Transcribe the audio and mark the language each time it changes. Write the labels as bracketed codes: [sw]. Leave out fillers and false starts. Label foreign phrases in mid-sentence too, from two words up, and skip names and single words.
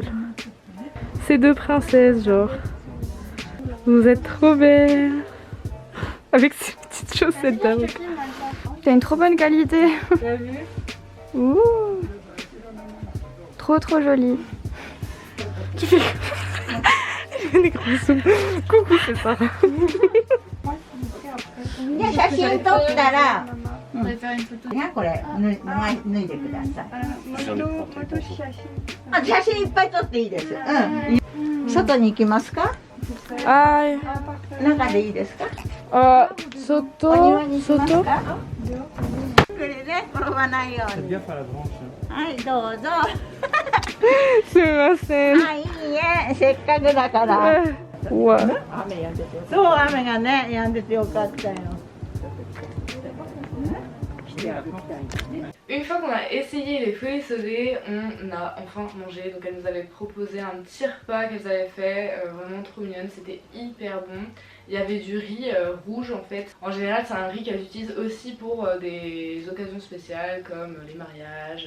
[fr] Ces 2 princesses genre. Vous êtes trop belles. Avec ces petites chaussettes d'âme. T'as une trop bonne qualité. T'as vu? Ouh. Trop jolie. Tu fais des gros sons. Coucou, c'est ça. [ja] で写真撮ったら、 [fr] On va faire une photo. [ja] ねこれ脱いでください。 Ah, あ、写真いっぱい撮っていいです。うん。外に行きますか？ Aïe. 中でいいですか？ Soto. お庭にしますか？ Soto. これね転ばないように。はいどうぞ。 Sumimasen. はいいいえせっかくだから。 [fr] Ouais. [ja] 雨止んでて。そう雨がね止んでてよかったよ。 [fr] Une fois qu'on a essayé les furisode, on a enfin mangé. Donc elles nous avaient proposé un petit repas qu'elles avaient fait, vraiment trop mignonne, c'était hyper bon. Il y avait du riz rouge en fait. En général c'est un riz qu'elles utilisent aussi pour des occasions spéciales comme les mariages.